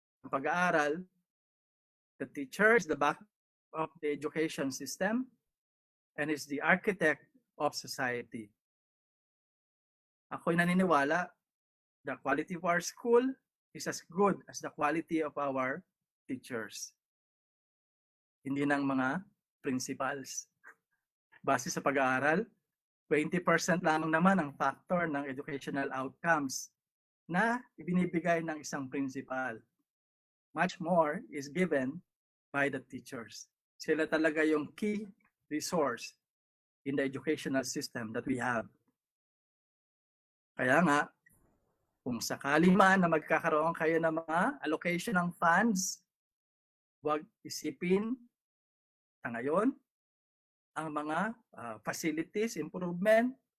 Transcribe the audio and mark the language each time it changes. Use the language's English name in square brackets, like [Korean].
[English] Pag-aaral, the teacher is the back of the education system and is the architect of society. [Filipino] Ako'y naniniwala, [English] the quality of our school is as good as the quality of our teachers. [Filipino] Hindi ng mga principals. Base sa pag-aaral, 20% lamang naman ang factor ng educational outcomes na ibinibigay ng isang principal. [English] Much more is given by the teachers. [Filipino] Sila talaga yung [English] key resource in the educational system that we have. [Filipino] Kaya nga, kung sakali man na magkakaroon kayo ng mga allocation ng funds, huwag isipin sa ngayon ang mga facilities improvement.